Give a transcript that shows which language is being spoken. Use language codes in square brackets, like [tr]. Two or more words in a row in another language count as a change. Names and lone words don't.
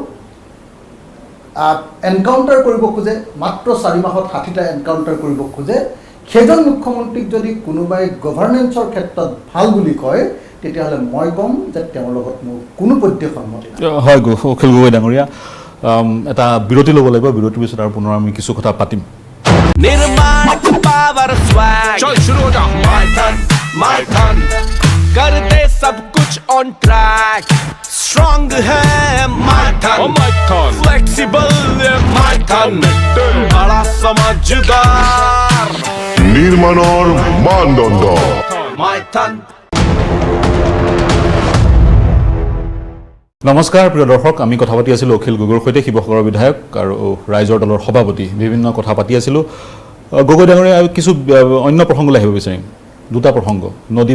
[as] এনকাউণ্টাৰ কৰিব খোজে মাত্ৰ 4 মাহত 60টা এনকাউণ্টাৰ কৰিব খোজে সেইজন মুখ্যমন্ত্ৰীক যদি কোনোবাই গভাৰ্নেন্সৰ ক্ষেত্ৰত ভাল বুলি কয় তেতিয়াহ'লে মই ক'ম যে তেওঁৰ লগত মোৰ কোনো পধ্যে সন্মতি নাই হয় অখিল গগৈ ডাঙৰীয়া এটা বিৰতি ল'ব লাগিব বিৰতিৰ পিছত আৰু পুনৰ আমি কিছু কথা পাতিম [hi] निर्माण [en] power swag [hi] चल शुरू हो जा माय थन कर दे सब कुछ [en] on track strong [hi] है माय थन फ्लेक्सिबल माय थन बड़ा समझदार [as] নির্মাণৰ মানদণ্ড [hi] माय थन [as] নমস্কাৰ প্ৰিয় দৰ্শক আমি কথা পাতি আছিলোঁ অখিল গগৈৰ সৈতে শিৱসাগৰৰ বিধায়ক আৰু ৰাইজৰ দলৰ সভাপতি বিভিন্ন কথা পাতি আছিলোঁ গগৈ ডাঙৰীয়া কিছু অন্য প্ৰসংগলৈ আহিব বিচাৰিম 2টা প্ৰসংগ নদী